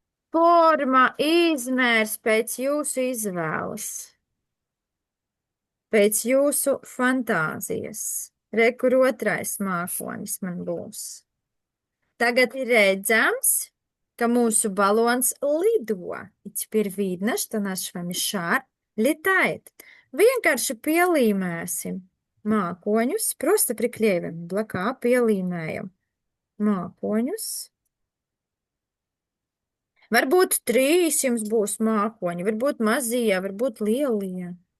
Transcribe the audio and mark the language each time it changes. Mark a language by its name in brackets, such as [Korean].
[Latvian] Forma, izmērs pēc jūsu izvēles, pēc jūsu fantāzijas. Rekur otrais mākonis man būs. Tagad ir redzams, ka mūsu баллонс lido. [Russian] И теперь видно, что наш с вами шар летает. [Latvian] Vienkārši pielīmēsim mākoņus, [Russian] просто приклеиваем облака, [Latvian] pielīmējam mākoņus. Varbūt 3 jums būs mākoņi, varbūt mazie, varbūt lielie.